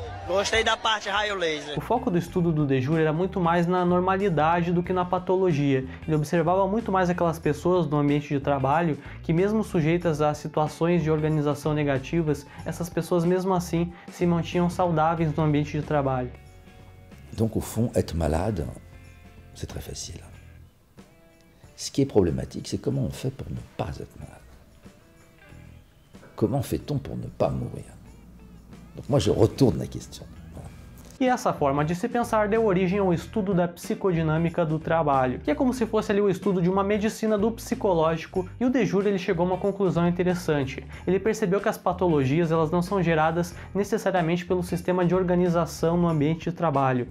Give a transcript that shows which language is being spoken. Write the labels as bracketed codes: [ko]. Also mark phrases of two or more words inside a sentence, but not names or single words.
[pt] Gostei da parte raio laser. O foco do estudo do De Jour era muito mais na normalidade do que na patologia. Ele observava muito mais aquelas pessoas no ambiente de trabalho que, mesmo sujeitas a situações de organização negativas, essas pessoas mesmo assim se mantinham saudáveis no ambiente de trabalho. [fr] Donc au fond, être malade, c'est très facile. Ce qui est problématique, c'est comment on fait pour ne pas être malade. Comment fait-on pour ne pas mourir? Donc moi je retourne la question. [pt] E essa forma de se pensar deu origem ao estudo da psicodinâmica do trabalho, que é como se fosse ali o estudo de uma medicina do psicológico, e o De Jour ele chegou a uma conclusão interessante. Ele percebeu que as patologias elas não são geradas necessariamente pelo sistema de organização no ambiente de trabalho.